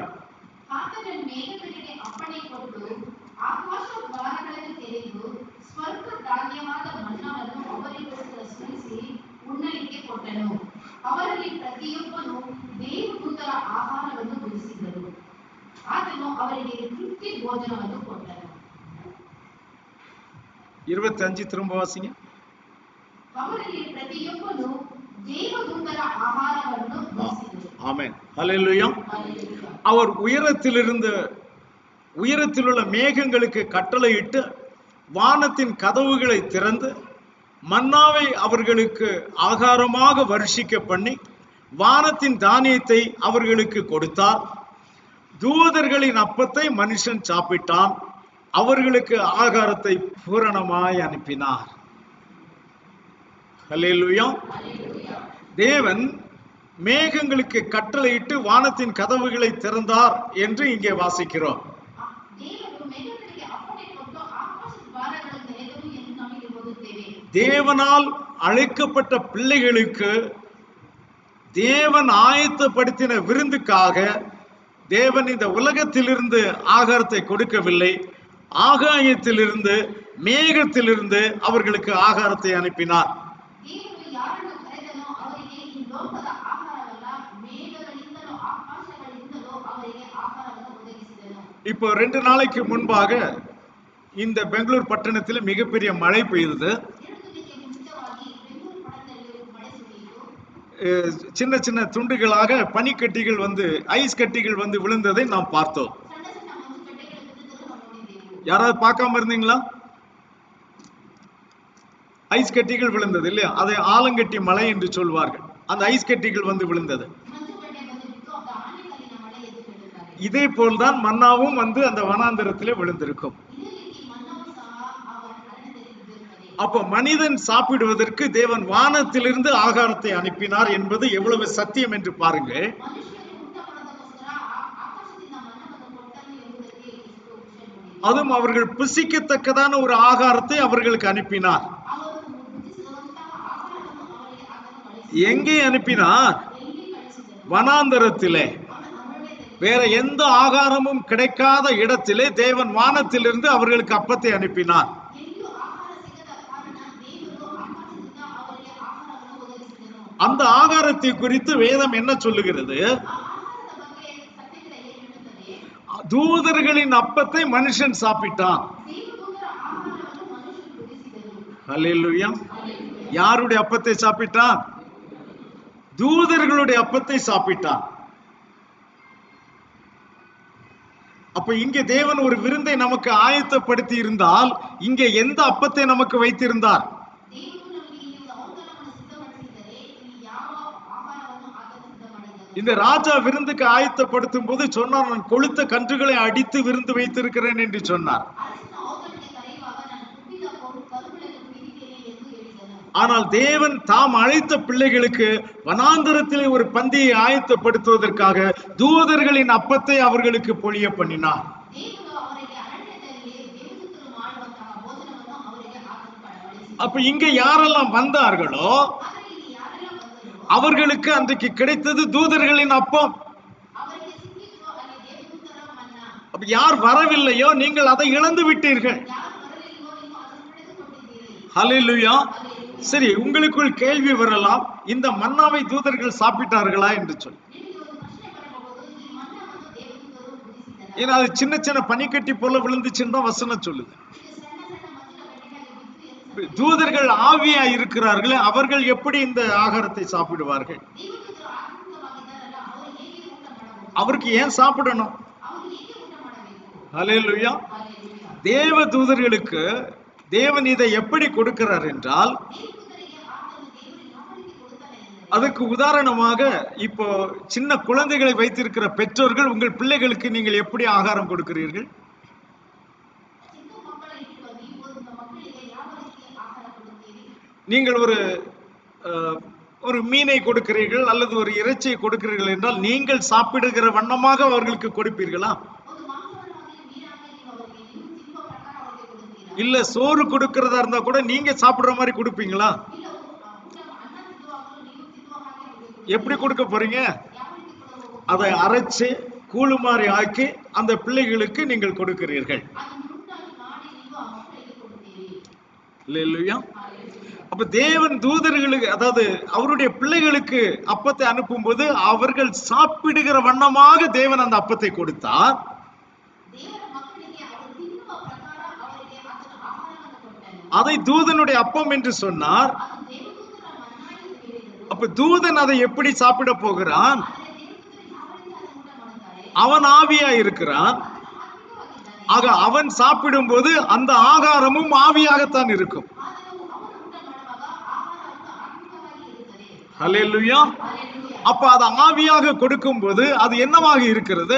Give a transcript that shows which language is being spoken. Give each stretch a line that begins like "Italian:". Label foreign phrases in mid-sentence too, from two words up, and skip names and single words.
Kannada: ಆತನು ಮೇಘಗಳಿಗೆ ಅಪ್ಪಣೆ ಕೊಟ್ಟು ಆಕಾಶ ದ್ವಾರಗಳನ್ನು ತೆರೆದು ಸ್ವರ್ಗ ಧಾನ್ಯವಾದ ಮನ್ನವನ್ನು ಅವರಿಗೋಸ್ಕರ ಸುರಿಸಿ ಉಣ್ಣಲಿಕ್ಕೆ ಕೊಟ್ಟನು. ಅವರಲ್ಲಿ ಪ್ರತಿಯೊಬ್ಬನು ದೇವದೂತರ ಆಹಾರವನ್ನು ಭುಜಿಸಿದರು. ಆತನು ಅವರಿಗೆ ತೃಪ್ತಿ ಭೋಜನವನ್ನು ಕೊಟ್ಟನು.
Tamil: 25 திரும்ப வாசிங்க.
Kannada: ಅವರಲ್ಲಿ ಪ್ರತಿಯೊಬ್ಬನು ದೇವದೂತರ ಆಹಾರವನ್ನು ಭುಜಿಸಿದರು.
Tamil: ஆமென். ஹல்லேலூயா. Hallelujah. அவர் உயரத்திலுள்ள மேகங்களுக்கு கட்டளையிட்டு வானத்தின் கதவுகளை திறந்து மன்னாவை அவர்களுக்கு ஆகாரமாக வருஷிக்க பண்ணி வானத்தின் தானியத்தை அவர்களுக்கு கொடுத்தார். தூதர்களின் அப்பத்தை மனுஷன் சாப்பிட்டான், அவர்களுக்கு ஆகாரத்தை பூரணமாய் அனுப்பினார். ஹல்லேலூயா. Hallelujah. தேவன் மேகங்களுக்கு கட்டளையிட்டு வானத்தின் கதவுகளை திறந்தார் என்று இங்கே வாசிக்கிறோம்.
Kannada: ದೇವರು ಮೇಘಗಳಿಗೆ ಅಪ್ಪಣೆ ಕೊಟ್ಟು ಆಕಾಶ ದ್ವಾರಗಳನ್ನು ತೆರೆದರು ಎಂದು ನಮಗೆ ಓದುತ್ತೇವೆ.
Tamil: தேவனால் அழைக்கப்பட்ட பிள்ளைகளுக்கு தேவன் ஆயத்தப்படுத்தின விருந்துக்காக தேவன் இந்த உலகத்திலிருந்து ஆகாரத்தை கொடுக்கவில்லை, ஆகாயத்திலிருந்து மேகத்திலிருந்து அவர்களுக்கு ஆகாரத்தை அனுப்பினார்.
Kannada: ದೇವರು ಯಾರನ್ನು ಕರೆದನೋ ಅವರಿಗೆ ಈ ಲೋಕದ ಆಹಾರವಲ್ಲ, ಮೇಘಗಳಿಂದಲೂ ಆಕಾಶಗಳಿಂದಲೂ ಅವರಿಗೆ ಆಹಾರವನ್ನು ಒದಗಿಸಿದನು.
Tamil: இப்போ 2 நாளைக்கு முன்பாக இந்த பெங்களூர் பட்டணத்தில் மிகப்பெரிய மழை பெய்தது.
Kannada: 2 ದಿನಕ್ಕೆ ಮುಂಚಿತವಾಗಿ ಬೆಂಗಳೂರು ಪಟ್ಟಣದಲ್ಲಿ ಮಳೆ ಸುರಿಯಿತು.
Tamil: சின்ன சின்ன துண்டுகளாக பனிக்கட்டிகள் வந்து ஐஸ் கட்டிகள் வந்து விழுந்ததை நாம் பார்த்தோம்.
Kannada: ಸಣ್ಣ ಸಣ್ಣ ಮಂಜುಗಡ್ಡೆಗಳು ಬಿದ್ದುದನ್ನು ನಾವು ನೋಡಿದ್ದೆವು.
Tamil: யாராவது பார்க்காம இருந்தீங்களா? ஐஸ் கட்டிகள் விழுந்தது இல்லையா, அதை ஆலங்கட்டி மலை என்று சொல்வார்கள். அந்த ஐஸ் கட்டிகள் வந்து விழுந்தது.
Kannada: ಮಂಜುಗಡ್ಡೆ ಬಂದು ಬಿಟ್ಟು ಅದು ಆನೆಕಲ್ಲಿನ ಮಳೆ ಎಂದು ಹೇಳುತ್ತಾರೆ.
Tamil: இதே போல்தான் மன்னாவும் வந்து அந்த வனாந்தரத்திலே விழுந்திருக்கும்.
Kannada: ಇದೇ ರೀತಿ ಮನ್ನವು ಸಹ ಆ ಅರಣ್ಯದಲ್ಲಿ ಬಿದ್ದಿರುತ್ತದೆ.
Tamil: அப்போ மனிதன் சாப்பிடுவதற்கு தேவன் வானத்திலிருந்து ஆகாரத்தை அனுப்பினார் என்பது எவ்வளவு சத்தியம் என்று பாருங்கள்.
Kannada: ಮನುಷ್ಯರು ಊಟ ಮಾಡೋದಕ್ಕೋಸ್ಕರ ಆಕಾಶದಿಂದ ಮನ್ನವನ್ನು ಕೊಟ್ಟನು ಎಂಬುದಕ್ಕೆ ಎಷ್ಟು ವಿಷಯ ನೋಡಿ.
Tamil: அதுவும் அவர்கள் புசிக்கத்தக்கதான ஒரு ஆகாரத்தை அவர்களுக்கு அனுப்பினார்.
Kannada: ಅವರು ಭುಜಿಸುವಂತಹ ಆಹಾರವನ್ನು ಅವರಿಗೆ ಆತನು ಕಳಿಸಿದನು.
Tamil: எங்கே அனுப்பினார்?
Kannada: ಎಲ್ಲಿ ಕಳಿಸಿದನು?
Tamil: வனாந்தரத்திலே.
Kannada: ಅರಣ್ಯದಲ್ಲಿ.
Tamil: வேற எந்த ஆகாரமும் கிடைக்காத இடத்திலே தேவன் வானத்திலிருந்து அவர்களுக்கு அப்பத்தை அனுப்பினார்.
Kannada: ಎಲ್ಲಿಯೂ ಆಹಾರ ಸಿಗದ ಕಾರಣ ದೇವರು ಆಕಾಶದಿಂದ ಅವರಿಗೆ ಆಹಾರವನ್ನು ಒದಗಿಸಿದನು.
Tamil: அந்த ஆகாரத்தை குறித்து வேதம் என்ன சொல்லுகிறது?
Kannada: ಆ ಆಹಾರದ ಬಗ್ಗೆ ಸತ್ಯವೇದ ಏನು ಹೇಳುತ್ತದೆ?
Tamil: தூதர்களின் அப்பத்தை மனுஷன் சாப்பிட்டான்.
Kannada: ದೇವದೂತರ ಆಹಾರವನ್ನು ಮನುಷ್ಯರು ಭುಜಿಸಿದರು.
Tamil: ஹல்லேலூயா. யாருடைய அப்பத்தை சாப்பிட்டான்? தூதர்களுடைய அப்பத்தை சாப்பிட்டான். அப்ப இங்கே தேவன் ஒரு விருந்தை நமக்கு ஆயத்தப்படுத்தி இருந்தால் இங்கே எந்த அப்பத்தை நமக்கு வைத்திருந்தார்?
Kannada: ದೇವರು ನಮಗೆ ಈ ಒಂದು ಔತಣವನ್ನು ಸಿದ್ಧಪಡಿಸಿದರೆ ಇಲ್ಲಿ ಯಾವ ಆಹಾರವನ್ನು ಆತನು ಸಿದ್ಧ ಮಾಡಿದನು?
Tamil: இந்த ராஜா விருந்துக்கு ஆயத்தப்படுத்தும் போது சொன்னார், நான் கொழுத்த கன்றுகளை அடித்து விருந்து வைத்திருக்கிறேன் என்று சொன்னார்.
Kannada: ಅರಸನ ಔತಣಕ್ಕೆ ಕರೆಯುವಾಗ ನಾನು ಕುಪ್ಪಿದ ಕರುಗಳನ್ನು ಕುಡಿದಿದ್ದೇನೆ ಎಂದು ಹೇಳಿದನು.
Tamil: ஆனால் தேவன் தாம் அழைத்த பிள்ளைகளுக்கு வனாந்தரத்திலே ஒரு பந்தியை ஆயத்தப்படுத்துவதற்காக தூதர்களின் அப்பத்தை அவர்களுக்கு பொழிய பண்ணினார்.
Kannada: ದೇವರು ಅವರಿಗೆ ಅರಣ್ಯದಲ್ಲಿ ದೇವದೂತರು ಮಾಡುವಂತಹ ಭೋಜನವನ್ನು ಅವರಿಗೆ ಆತನು ಬಡಿಸಿದನು.
Tamil: அப்ப இங்க யாரெல்லாம் வந்தார்களோ
Kannada: ಆದರೆ ಇಲ್ಲಿ ಯಾರೆಲ್ಲ ಬಂದರೋ
Tamil: அவர்களுக்கு அன்றைக்கு கிடைத்தது தூதர்களின் அப்பம்.
Kannada: ಅವರಿಗೆ ಸಿಕ್ಕಿದ್ದು ಅಲ್ಲಿ ದೇವದೂತರ ಮನ್ನಾ.
Tamil: அப்ப யார் வரவில்லையோ நீங்கள் அதை இழந்து விட்டீர்கள்.
Kannada: ಯಾರು ಬರಲಿಲ್ವೋ ನೀವು ಅದನ್ನು ಪಡೆದುಕೊಂಡಿದ್ದೀರಿ.
Tamil: ஹல்லேலூயா. சரி, உங்களுக்குள் கேள்வி வரலாம், இந்த மன்னாவை தூதர்கள் சாப்பிட்டார்களா என்று சொல்லி.
Kannada: ನಿಮಗೆ ಒಂದು ಪ್ರಶ್ನೆ ಬರಬಹುದು, ಈ ಮನ್ನವನ್ನು ದೇವದೂತರು ಭುಜಿಸಿದರಾ?
Tamil: ஏன்னா அது சின்ன சின்ன பனிக்கட்டி போல விழுந்துச்சுன்னு தான் வசனம் சொல்லுது.
Kannada: ಇದು ಸಣ್ಣ ಸಣ್ಣ ಮಂಜಿನ ಗಡ್ಡೆಯಾಗಿ ಬಿದ್ದು ಎಂದು
Tamil: தூதர்கள் ஆவியா இருக்கிறார்களே, அவர்கள் எப்படி இந்த ஆகாரத்தை சாப்பிடுவார்கள்?
Kannada: ದೇವದೂತರು ಆತ್ಮಿಕವಾಗಿದ್ದಾರಲ್ಲ, ಅವರು ಹೇಗೆ ಊಟ ಮಾಡಬಹುದು?
Tamil: அவருக்கு ஏன் சாப்பிடணும்?
Kannada: ಅವರು ಹೇಗೆ ಊಟ ಮಾಡಬೇಕು?
Tamil: ஹல்லேலூயா.
Kannada: ಹಲ್ಲೆಲೂಯಾ.
Tamil: தேவ தூதர்களுக்கு தேவன் இதை எப்படி கொடுக்கிறார் என்றால்,
Kannada: ದೇವದೂತರಿಗೆ ಆತನು ದೇವರು ಯಾವ ರೀತಿ ಕೊಡುತ್ತಾನೆ ಎಂದರೆ,
Tamil: அதுக்கு உதாரணமாக இப்போ சின்ன குழந்தைகளை வைத்திருக்கிற பெற்றோர்கள் உங்கள் பிள்ளைகளுக்கு நீங்கள் எப்படி ஆகாரம் கொடுக்கிறீர்கள்?
Kannada: ಚಿಕ್ಕ ಮಕ್ಕಳ ಇಟ್ಟಿರುವ ನೀವು ನಿಮ್ಮ ಮಕ್ಕಳಿಗೆ ಯಾವ ರೀತಿ ಆಹಾರ ಕೊಡುತ್ತೀರಿ?
Tamil: நீங்கள் ஒரு மீனை கொடுக்கிறீர்கள் அல்லது ஒரு இறைச்சியை கொடுக்கிறீர்கள் என்றால் நீங்கள் சாப்பிடுகிற வண்ணமாக அவர்களுக்கு கொடுப்பீர்களா?
Kannada: ಒಂದು ಮಾಂಸವನ್ನಾಗಲಿ ಮೀನಾಗಲಿ ನೀವು ಅವರಿಗೆ ನೀವು ತಿನ್ನುವ ಪ್ರಕಾರ ಅವರಿಗೆ ಕೊಡುತ್ತೀರಾ?
Tamil: இல்ல சோறு கொடுக்கிறதா இருந்தா கூட நீங்க சாப்பிடுற மாதிரி கொடுப்பீங்களா?
Kannada: ಇಲ್ಲ ಊಟ ಅನ್ನ ತಿನ್ನುವಾಗಲೂ ನೀವು ತಿನ್ನುವ ಹಾಗೆ ಅವರಿಗೆ ಕೊಡುತ್ತೀರಾ?
Tamil: எப்படி கொடுக்க போறீங்க?
Kannada: ಯಾವ ರೀತಿ ಕೊಡಬಹುದು?
Tamil: அதை அரைச்சு கூழுமாறி ஆக்கி அந்த பிள்ளைகளுக்கு நீங்கள் கொடுக்கிறீர்கள்.
Kannada: ಅದನ್ನು ನುಣ್ಣಾಗಿ ಮಾಡಿ ನೀವು ಆ ಮಕ್ಕಳಿಗೆ ಕೊಡುತ್ತೀರಿ.
Tamil: அல்லேலூயா.
Kannada: ಹಲ್ಲೆಲೂಯಾ.
Tamil: அப்ப தேவன் தூதர்களுக்கு, அதாவது அவருடைய பிள்ளைகளுக்கு அப்பத்தை அனுப்பும்போது அவர்கள் சாப்பிடுகிற வண்ணமாக தேவன் அந்த அப்பத்தை கொடுத்தார்.
Kannada: ದೇವರ ಮಕ್ಕಳಿಗೆ ಅವರು ತಿನ್ನುವ ಪ್ರಕಾರ ಅವರಿಗೆ ಆತನ ಆಹಾರವನ್ನು ಕೊಟ್ಟನು.
Tamil: அதை தூதனுடைய அப்பம் என்று சொன்னார்.
Kannada: ಅದು ದೇವದೂತರ ಮನ್ನಾ ಎಂದು ಹೇಳಿದರು.
Tamil: அப்ப தூதன் அதை எப்படி சாப்பிட போகிறான்?
Kannada: ಆದರೆ ದೇವದೂತರು ಯಾವ ರೀತಿ ಅದನ್ನು ಊಟ ಮಾಡುತ್ತಾರೆ?
Tamil: அவன் ஆவியா இருக்கிறான்.
Kannada: ಆತನು ಆತ್ಮಿಕವಾಗಿದ್ದಾನೆ.
Tamil: ஆக அவன் சாப்பிடும்போது அந்த ஆகாரமும் ஆவியாகத்தான் இருக்கும்.
Kannada: ಆತನು ಅವನು ಊಟ ಮಾಡುವಾಗ ಆಹಾರವನ್ನು ಆತ್ಮಿಕವಾಗಿ ಇರುತ್ತದೆ.
Tamil: ஹல்லேலூயா.
Kannada: ಹಲ್ಲೆಲೂಯಾ.
Tamil: அப்ப அது ஆவியாக கொடுக்கும்போது அது என்னவாக இருக்கிறது?